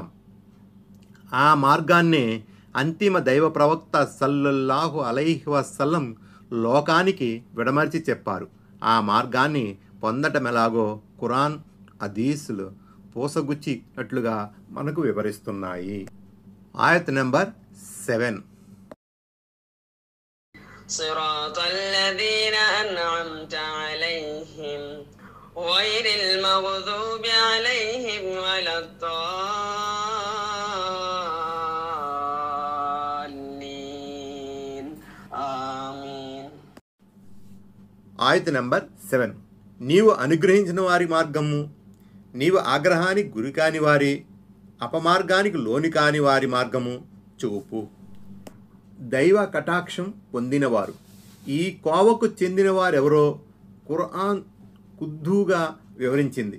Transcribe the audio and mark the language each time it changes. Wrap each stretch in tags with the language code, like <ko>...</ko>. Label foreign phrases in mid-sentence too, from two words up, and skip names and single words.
<te>ఆ మార్గాన్నే అంతిమ దైవ ప్రవక్త</te> <ar>صلى الله عليه وسلم</ar> <te>లోకానికి విడమర్చి చెప్పారు. ఆ మార్గాన్ని పొందటమెలాగో ఖురాన్, హదీసులు పూసగుచ్చినట్లుగా మనకు వివరిస్తున్నాయి. ఆయత్ నెంబర్ 7.</te> <ar>صراط الذين أنعمت عليهم غير المغضوب عليهم ولا الضالين آمين.</ar> <te>ఆయత్ నెంబర్ 7. నీవు అనుగ్రహించిన వారి మార్గము, నీవు ఆగ్రహానికి గురి కాని వారి, అపమార్గానికి లోని కాని వారి మార్గము చూపు. దైవ కటాక్షం పొందినవారు, ఈ కోవకు చెందిన వారెవరో ఖురాన్ కుద్దూగా వివరించింది.</te>